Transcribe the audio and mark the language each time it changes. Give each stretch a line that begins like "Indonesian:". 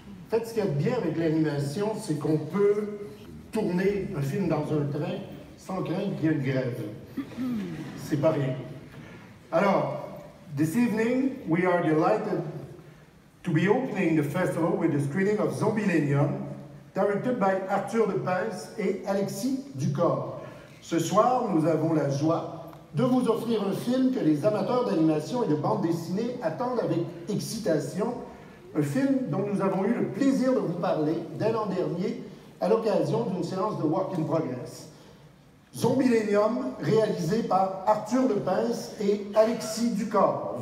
French: En fait, ce qu'il y a de bien avec l'animation, c'est qu'on peut tourner un film dans un train sans craindre qu'il y ait une grève. C'est pas rien.
English: Alors, this evening, we are delighted to be opening the festival with the screening of Zombielenium, directed by Arthur de Pince et Alexis Ducor.
French: Ce soir, nous avons la joie de vous offrir un film que les amateurs d'animation et de bande dessinée attendent avec excitation. Un film dont nous avons eu le plaisir de vous parler dès l'an dernier à l'occasion d'une séance de Work in Progress. Zombielenium, réalisé par Arthur de Pince et Alexis Ducor.